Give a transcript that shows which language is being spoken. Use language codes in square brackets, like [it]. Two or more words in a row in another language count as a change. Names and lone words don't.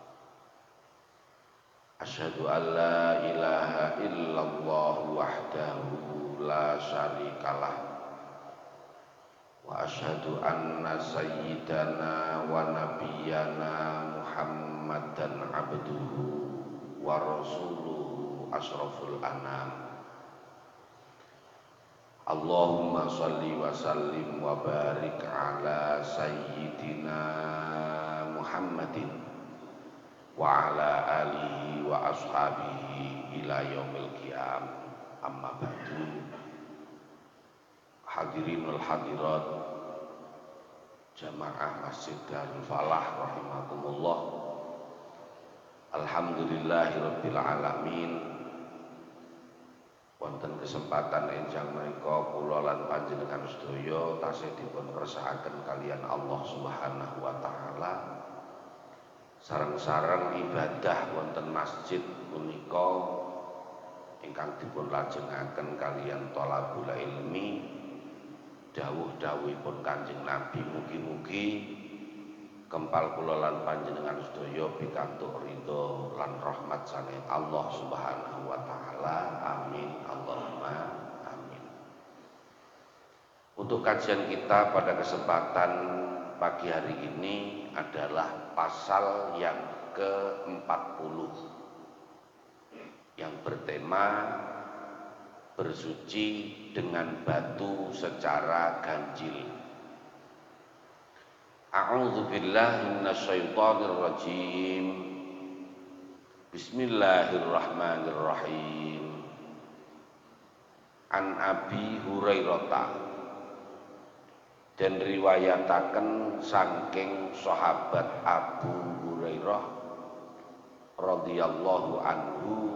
[ar] أشهد أن لا إله إلا الله وحده لا شريك له وأشهد أن سيدنا ونبينا محمدا عبده ورسوله أشرف الأنام. اللهم صل وسلم وبارك على سيدنا محمد وعلى آله وأصحابه إلى يوم القيام. أما بعد. الحاضرين الحاضرات جماعة مسجد دار الفلاح رحمكم الله. الحمد لله رب العالمين. [jv] Wonten kesempatan enjang menika kula lan panjenengan sedaya tasih dipun kersakaken kalian [ar] الله سبحانه وتعالى. [jv] Sareng-sareng ibadah wonten masjid punika ingkang dipun lajengaken kalian [ar] طلب العلم. [jv] Dawuh-dawuhipun Kanjeng Nabi mugi-mugi kempal kula lan panjenengan sedaya pikantuk ridho lan rahmat saking [ar] الله سبحانه وتعالى. آمين اللهم آمين. [id] Untuk kajian kita pada kesempatan pagi hari ini adalah pasal yang ke-40 yang bertema bersuci dengan batu secara ganjil. [ar] أعوذ بالله من الشيطان الرجيم. بسم الله الرحمن الرحيم. عن أبي هريرة, [jv] dan riwayataken saking sahabat Abu Hurairah [ar] رضي الله عنه